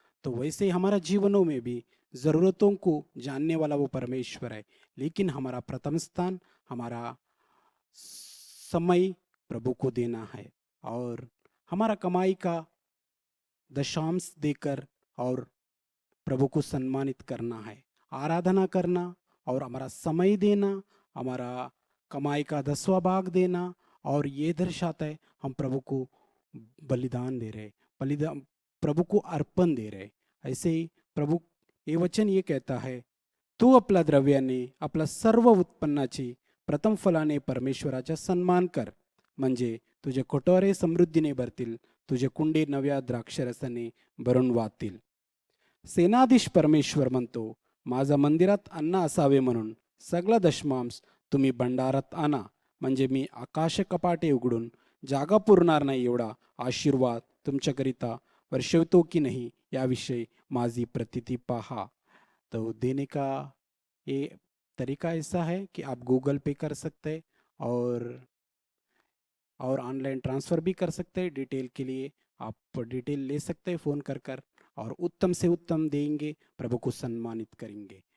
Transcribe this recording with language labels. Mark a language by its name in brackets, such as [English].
[Hindi] तो वैसे ही हमारा जीवनों में भी ज़रूरतों को जानने वाला वो परमेश्वर है, लेकिन हमारा प्रथम स्थान, हमारा समय प्रभु को देना है और हमारा कमाई का दशांश देकर और प्रभु को सम्मानित करना है, आराधना करना और हमारा समय देना, हमारा कमाई का 10वां भाग देना। और ये दर्शाता है हम प्रभु को बलिदान दे रहे, बलिदान प्रभु को अर्पण दे रहे। ऐसे ही प्रभु ये वचन ये कहता है, [Marathi] तू आपल्या द्रव्याने आपल्या सर्व उत्पन्नाची प्रथम फलाने परमेश्वराचा सन्मान कर, म्हणजे तुझे कोटोरे समृद्धीने भरतील, तुझे कुंडे नव्या द्राक्षरसाने भरून वाहतील। सेनाधीश परमेश्वर म्हणतो, माझा मंदिरात अन्न असावे म्हणून सगळा दशमांश तुम्ही भंडारात आणा, म्हणजे मी आकाश कपाटे उघडून जागा पुरणार नाही एवढा आशीर्वाद तुमच्याकरिता वर्षवतो की नहीं, याविषयी माझी प्रतीति पहा। [Hindi] तो देने का ये तरीका ऐसा है कि आप गूगल पे कर सकते हैं और ऑनलाइन ट्रांसफ़र भी कर सकते हैं। डिटेल के लिए आप डिटेल ले सकते हैं फ़ोन कर और उत्तम से उत्तम देंगे, प्रभु को सम्मानित करेंगे।